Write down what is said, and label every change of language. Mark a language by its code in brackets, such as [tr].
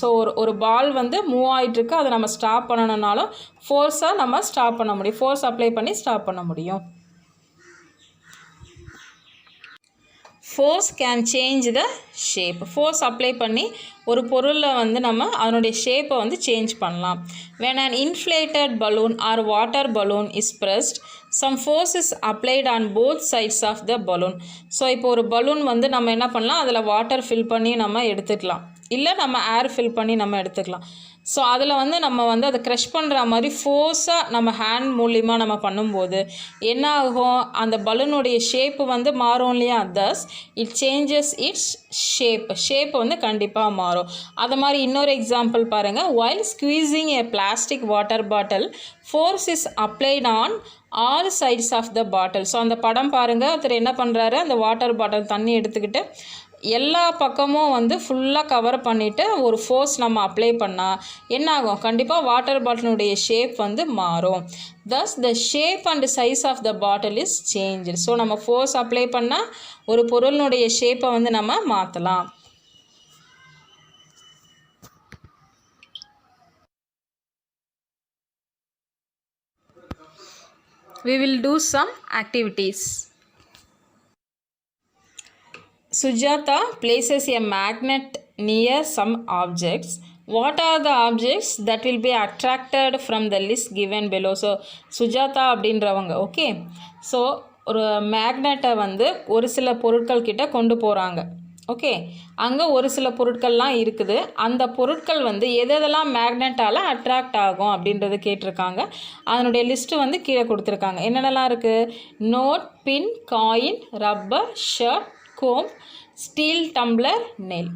[ta] So ஒரு பால் வந்து move ஆகிட்டுருக்கு, அதை நம்ம ஸ்டாப் பண்ணணுன்னாலும் ஃபோர்ஸாக நம்ம ஸ்டாப் பண்ண முடியும், ஃபோர்ஸ் அப்ளை பண்ணி ஸ்டாப் பண்ண முடியும். [en] Force can change the shape. [ta] Force apply பண்ணி ஒரு பொருளில் வந்து நம்ம அதனுடைய ஷேப்பை வந்து சேஞ்ச் பண்ணலாம். [en] when an inflated balloon or water balloon is pressed, some force is applied on both sides of the balloon. [ta] So இப்போ ஒரு பலூன் வந்து நம்ம என்ன பண்ணலாம், அதில் வாட்டர் ஃபில் பண்ணி நம்ம எடுத்துக்கலாம், இல்லை நம்ம ஏர் ஃபில் பண்ணி நம்ம எடுத்துக்கலாம். ஸோ அதில் வந்து நம்ம வந்து அதை க்ரஷ் பண்ணுற மாதிரி ஃபோர்ஸாக நம்ம ஹேண்ட் மூலிமா நம்ம பண்ணும்போது என்ன ஆகும், அந்த பலூனுடைய ஷேப்பு வந்து மாறும் இல்லையா. [en] thus it changes its shape [ta] வந்து கண்டிப்பாக மாறும். அது மாதிரி இன்னொரு எக்ஸாம்பிள் பாருங்கள், [en] while squeezing a plastic water bottle, force is applied on all sides of the bottle. [ta] So அந்த படம் பாருங்கள், ஒருத்தர் என்ன பண்ணுறாரு, அந்த வாட்டர் பாட்டில் தண்ணி எடுத்துக்கிட்டு எல்லா பக்கமும் வந்து ஃபுல்லாக கவர் பண்ணிவிட்டு ஒரு ஃபோர்ஸ் நம்ம அப்ளை பண்ணால் என்ன ஆகும்? கண்டிப்பாக வாட்டர் பாட்டிலுடைய ஷேப் வந்து மாறும். [en] thus the shape and size of the bottle is changed. [ta] So நம்ம ஃபோர்ஸ் அப்ளை பண்ணால் ஒரு பொருளினுடைய ஷேப்பை வந்து நம்ம மாற்றலாம். [en] We will do some activities. Sujata places a magnet near some objects. What are the objects that will be attracted from the list given below? [ta] So Sujata அப்படின்றவங்க okay. So ஒரு மேக்னெட்டை வந்து ஒரு சில பொருட்கள் கிட்ட கொண்டு போகிறாங்க. ஓகே, அங்கே ஒரு சில பொருட்கள்லாம் இருக்குது. அந்த பொருட்கள் வந்து எதெல்லாம் மேக்னெட்டால் அட்ராக்ட் ஆகும் அப்படின்றது கேட்டிருக்காங்க. அதனுடைய லிஸ்ட்டு வந்து கீழே கொடுத்துருக்காங்க. என்னென்னலாம் இருக்குது? நோட், பின், coin, rubber, shirt, Kom, steel tumbler, நெல்.